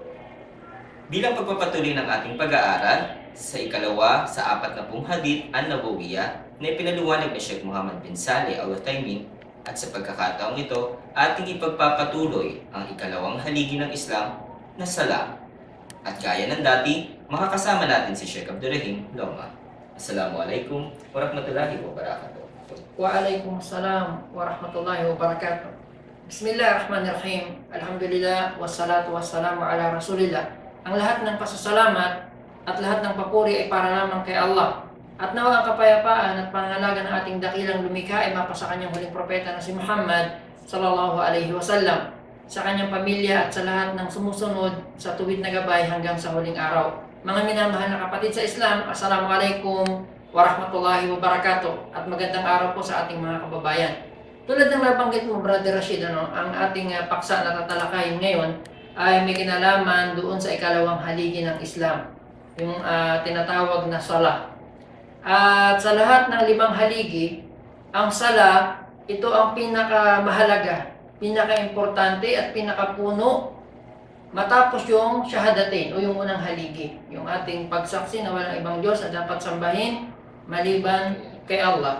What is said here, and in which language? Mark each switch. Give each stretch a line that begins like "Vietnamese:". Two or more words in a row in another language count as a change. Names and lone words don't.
Filipino: Bilang pagpapatuloy ng ating pag-aaral sa ikalawa sa 40
Arabic: حديث النبوية
Filipino: na ipinaliwanag ni Sheikh Muhammad bin Saleh Al-Uthaymin, at sa pagkakataong ito, ating ipagpapatuloy ang ikalawang haligi ng Islam na sala. At gaya ng dati, makakasama natin si Sheikh Abdurrahim Loma.
Arabic: السلام عليكم ورحمة الله وبركاته. وعليكم السلام ورحمة الله وبركاته. بسم الله الرحمن الرحيم. الحمد لله والصلاة والسلام على رسول الله.
Filipino: Ang lahat ng pasasalamat at lahat ng papuri ay para lamang kay Allah. At nawa ang kapayapaan at pangangalaga ng ating dakilang lumikha ay mapa sa kanyang huling propeta na si Muhammad
Arabic: صلى الله عليه وسلم,
Filipino: sa kanyang pamilya at sa lahat ng sumusunod sa tuwid na gabay hanggang sa huling araw. Mga minamahal na kapatid sa Islam,
Arabic: السلام عليكم ورحمة الله وبركاته,
Filipino: at magandang araw po sa ating mga kababayan. Tulad ng nabanggit mo, Brother Rashid, ang ating paksa na tatalakayin ngayon ay may kinalaman doon sa ikalawang haligi ng Islam, yung tinatawag na sala. At sa lahat ng 5 haligi, ang sala, ito ang pinakamahalaga, pinaka-importante at pinakapuno matapos yung shahadatain o yung unang haligi, yung ating pagsaksi na walang ibang Diyos na dapat sambahin maliban kay Allah.